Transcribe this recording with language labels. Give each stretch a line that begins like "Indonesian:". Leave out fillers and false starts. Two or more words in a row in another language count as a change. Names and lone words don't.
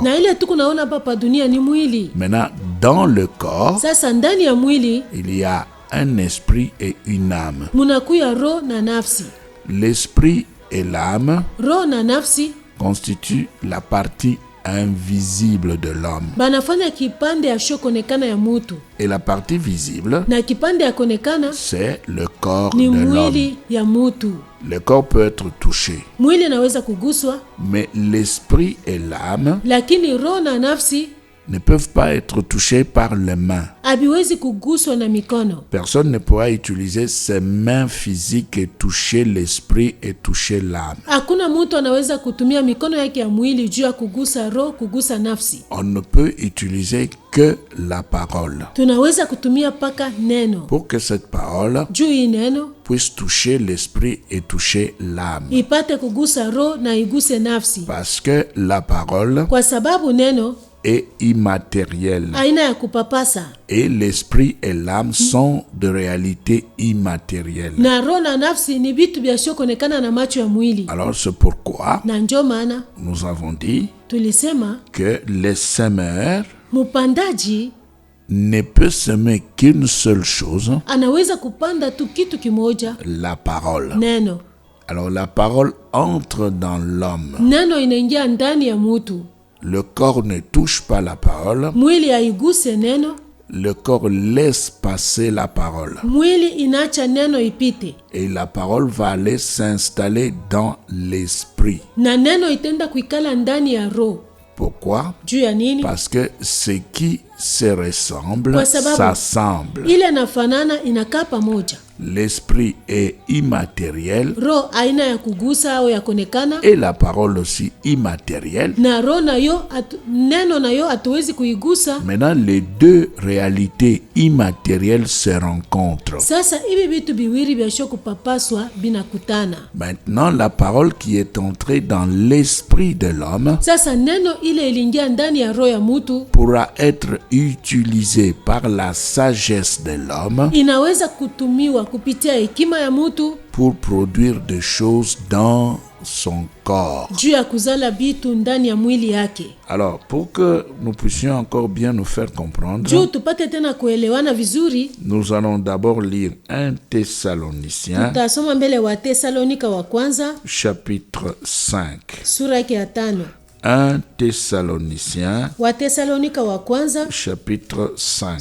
French: Maintenant, dans le corps, il y a un esprit et une âme. L'esprit et l'âme constituent la partie invisible de l'homme.
Swahili: Banafanya kipande yashokonekana ya mutu.
French: Et la partie visible,
Swahili: na kipande yakonekana,
French: c'est le corps
Swahili: ni
French: de
Swahili: mwili
French: l'homme.
Swahili: ya mutu.
French: Le corps peut être touché.
Swahili: Mwili naweza kuguswa,
French: mais l'esprit et l'âme,
Swahili: lakini roho na nafsi,
French: ne peuvent pas être touchés par les mains.
Swahili: habiwezi kuguswa na mikono.
French: Personne ne pourra utiliser ses mains physiques et toucher l'esprit et toucher l'âme.
Swahili: Hakuna mtu anaweza kutumia mikono yake ya mwili juu ya kugusa roho, kugusa nafsi.
French: On ne peut utiliser que la parole.
Swahili: Tunaweza kutumia paka neno.
French: Pour que cette parole
Swahili: juu hii neno
French: puisse toucher l'esprit et toucher l'âme.
Swahili: ipate kugusa roho na iguse nafsi.
French: Parce que la parole,
Swahili: kwa sababu neno,
French: est immatériel.
Swahili: aina ya kupapasa.
French: Et l'esprit et l'âme sont de réalité immatérielles.
Swahili: Na roho na nafsi ni vitu vyashokonekana na macho ya mwili.
French: Alors c'est pourquoi
Swahili: na ndio maana
French: nous avons dit
Swahili: tulisema
French: que les semeurs
Swahili: mupandaji
French: ne peut semer qu'une seule chose,
Swahili: anaweza kupanda tu kitu kimoja,
French: la parole.
Swahili: Neno.
French: Alors la parole entre dans l'homme.
Swahili: Neno inaingia ndani ya mutu.
French: Le corps ne touche pas la parole.
Swahili: Mwili haiguse neno.
French: Le corps laisse passer la parole.
Swahili: Mwili inacha neno ipite.
French: Et la parole va aller s'installer dans l'esprit.
Swahili: Na neno itenda kuikala ndani ya roho.
French: Pourquoi?
Swahili: Juu ya nini?
French: Parce que ce qui se ressemble s'assemble.
Swahili: Ile nafanana inakaa pamoja.
French: L'esprit est immatériel.
Swahili: Roho aina ya kugusa au ya konekana.
French: Et la parole aussi immatérielle.
Swahili: Na roho nayo neno nayo hatuwezi kuigusa.
French: Maintenant les deux réalités immatérielles se rencontrent.
Swahili: Sasa hivi vitu biwili vya kupapaswa binakutana.
French: Maintenant la parole qui est entrée dans l'esprit de l'homme,
Swahili: sasa neno ile ilingia ndani ya roho ya mutu,
French: pourra être utilisée par la sagesse de l'homme,
Swahili: inaweza kutumiwa kupitia hekima ya mutu,
French: pour produire des choses dans son corps.
Swahili: juu ya kuzala bitu ndani ya mwili yake.
French: Alors, pour que nous puissions encore bien nous faire comprendre,
Swahili: juu tupate tena kuelewana vizuri,
French: nous allons d'abord lire 1 Thessaloniciens,
Swahili: tutasoma mbele wa Thessalonika wa kwanza,
French: chapitre 5.
Swahili: sura yake ya 5.
French: 1 Thessaloniciens,
Swahili: wa Thessalonika wa kwanza,
French: chapitre 5.